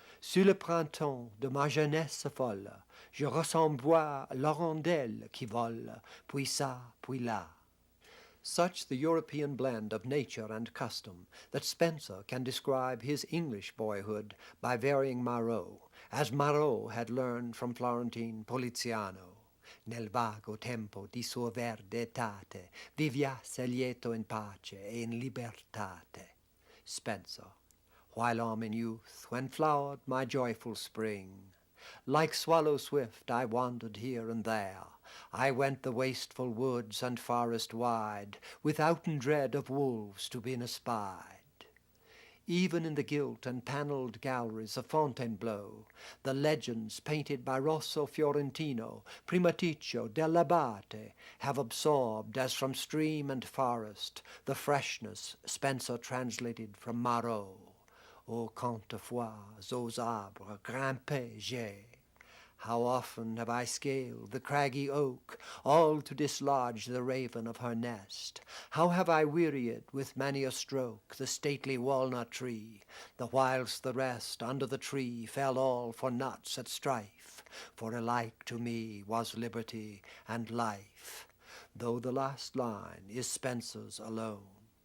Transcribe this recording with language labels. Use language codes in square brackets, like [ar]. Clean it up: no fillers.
[fr] Sur le printemps de ma jeunesse folle, je ressens boire l'hirondelle qui vole, puis ça, puis là. [en] Such the European blend of nature and custom that Spenser can describe his English boyhood by varying Marot, as Marot had learned from Florentine Poliziano. [it] Nel vago tempo di sua verde etate viviasse lieto in pace e in libertate. [en] Spenser. While I'm in youth, when flowered my joyful spring, like swallow swift I wandered here and there. I went the wasteful woods and forest wide, withouten dread of wolves to be espied. Even in the gilt and panelled galleries of Fontainebleau, the legends painted by Rosso Fiorentino, Primaticcio, dell'Abate, have absorbed, as from stream and forest, the freshness Spenser translated from Marot. [fr] Ô quelquefois aux arbres grimpé j'ai. [en] How often have I scaled the craggy oak, all to dislodge the raven of her nest? How have I wearied with many a stroke the stately walnut tree, the whilst the rest under the tree fell all for nuts at strife, for alike to me was liberty and life, though the last line is Spenser's alone.